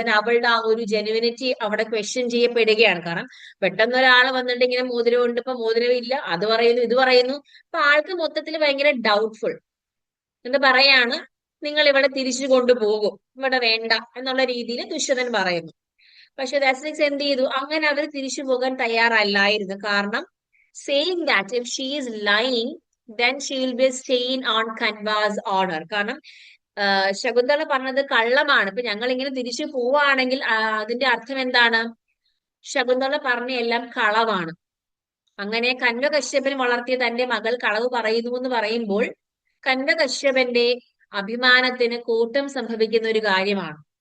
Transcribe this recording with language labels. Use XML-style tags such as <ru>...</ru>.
<ml>And അവളുടെ ആ ഒരു ജെനുവിനിറ്റി അവിടെ ക്വസ്റ്റ്യൻ ചെയ്യപ്പെടുകയാണ്. കാരണം പെട്ടെന്ന് ഒരാൾ വന്നിട്ട് ഇങ്ങനെ മോതിരം ഉണ്ട്, ഇപ്പൊ മോതിരം ഇല്ല, അത് പറയുന്നു ഇത് പറയുന്നു. അപ്പൊ ആൾക്ക് മൊത്തത്തിൽ ഭയങ്കര ഡൗട്ട്ഫുൾ. എന്ന് പറയാണ്, നിങ്ങൾ ഇവിടെ തിരിച്ചു കൊണ്ടുപോകും, ഇവിടെ വേണ്ട എന്നുള്ള രീതിയിൽ ദുഷ്യന്തൻ പറയുന്നു. പക്ഷെ ദശരഥ് എന്ത് ചെയ്തു, അങ്ങനെ അവർ തിരിച്ചു പോകാൻ തയ്യാറല്ലായിരുന്നു.</ml> <en>കാരണം saying that if she is lying then she will be a stain on Kanva's honor.</en> <ml>കാരണം ശകുന്തള പറഞ്ഞത് കള്ളമാണ്, ഇപ്പൊ ഞങ്ങൾ ഇങ്ങനെ തിരിച്ചു പോവാണെങ്കിൽ അതിന്റെ അർത്ഥം എന്താണ്? ശകുന്തള പറഞ്ഞ എല്ലാം കളവാണ്. അങ്ങനെ കന്വകശ്യപൻ വളർത്തിയ തന്റെ മകൾ കളവ് പറയുന്നു എന്ന് പറയുമ്പോൾ കന്വകശ്യപന്റെ അഭിമാനത്തിന് കോട്ടം സംഭവിക്കുന്ന ഒരു കാര്യമാണ്.</ml>